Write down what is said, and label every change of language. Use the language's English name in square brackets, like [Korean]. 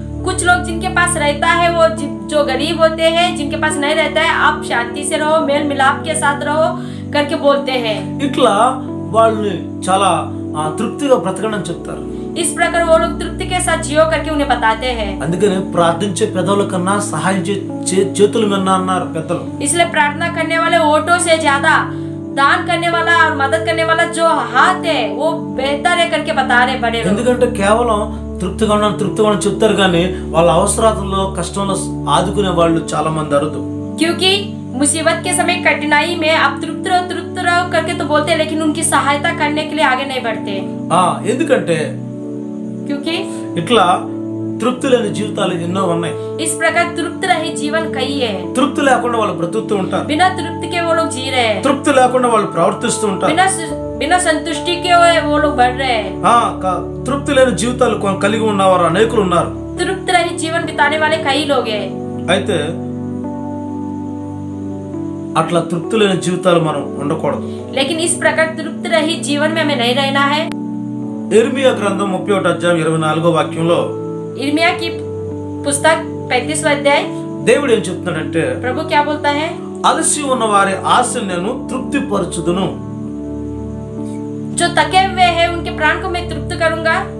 [Hindi] कुछ लोग जिनके पास रहता है वो जो गरीब होते हैं, जिनके पास नहीं रहता है आप शांति से रहो, मेल मिलाप के साथ रहो करके बोलते हैं. [Telugu] ఇట్లా వాళ్ళు చాలా తృప్తిగా బ్రతకడం చెప్తారు. [Hindi] इस प्रकार वो लोग तृप्ति के साथ जियो करके उन्हें बताते हैं. [Telugu] అందుకనే ప్రార్థించే పెదవుల కన్నా సహాయం చేతులు మిన్న అన్నారు పెద్దలు. [Hindi] इसलिए प्रार्थना करने वाले ओठों से ज्यादा दान करने वाला और मदद करने वाला जो हाथ है वो बेहतर है करके बता रहे बड़े लोग. [Telugu] ఎందుకంటే కేవలం తృప్తిగా ఉన్నాను చెప్తారు కానీ వాళ్ళ అవసరాలలో కష్టంలో ఆదుకునే వాళ్ళు చాలా మంది అరుదు. [Hindi] क्योंकि मुसीबत के समय कठिनाई में आप तृप्त रहो करके तो बोलते हैं, लेकिन उनकी सहायता करने के लिए आगे नहीं बढ़ते. [Telugu] ఎందుకంటే [Hindi] क्योंकि [Telugu] ఇట్లా తృప్తి లేని జీవితాలు ఎన్నో ఉన్నాయి. [Hindi] इस प्रकार तृप्त रहित जीवन कई है. [Telugu] తృప్తి లేకుండా వాళ్ళు బ్రతుకుతూ ఉంటారు. [Hindi] बिना तृप्ति के वो लोग जी रहे हैं. [Telugu] తృప్తి లేకుండా వాళ్ళు ప్రవర్తిస్తూ ఉంటారు. [Hindi] बिना संतुष्टि के वो लोग बढ़ रहे हैं. [Telugu] తృప్తి లేని జీవితాలు కలిగి ఉన్నవారు అనేకులు ఉన్నారు. [Hindi] तृप्त रहित जीवन बिताने वाले कई लोग हैं. [Telugu] అయితే అట్లా తృప్తి లేని జీవితాలు మనం ఉండకూడదు. [Hindi] लेकिन इस प्रकार तृप्त रहित जीवन में हमें नहीं रहना है. [Telugu] యెరెమీయా గ్రంథం 31వ అధ్యాయం 24వ వాక్యంలో, [Hindi] यिर्मयाह की पुस्तक 35वां अध्याय [Telugu] దేవుడు ఏం చెప్తున్నాడంటే, [Hindi] प्रभु क्या बोलता है? [Telugu] అలసి ఉన్న వారి ఆశను నేను తృప్తి పరచుదును, [Hindi] जो थके हुए हैं उनके प्राण को मैं तृप्त करूंगा,